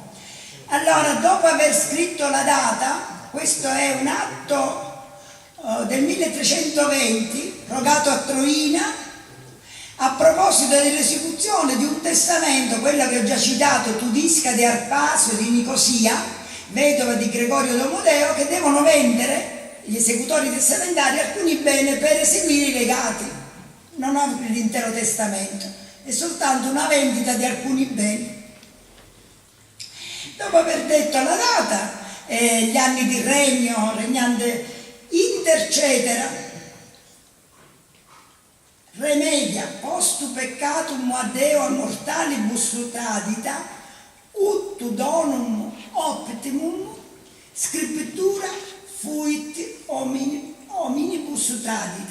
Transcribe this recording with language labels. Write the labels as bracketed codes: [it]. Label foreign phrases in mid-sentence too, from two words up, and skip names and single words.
[it] Allora, dopo aver scritto la data, questo è un atto del 1320, rogato a Troina, a proposito dell'esecuzione di un testamento, quello che ho già citato, Tudisca di Arpasio di Nicosia, vedova di Gregorio Domodeo, che devono vendere, gli esecutori testamentari, alcuni beni per eseguire i legati. Non apre l'intero testamento, è soltanto una vendita di alcuni beni. Dopo aver detto la data, gli anni di regno, [la] regnante inter cetera, remedia postu peccatum adeo mortalibus tradita, ut donum optimum scriptura fuit hominibus tradita.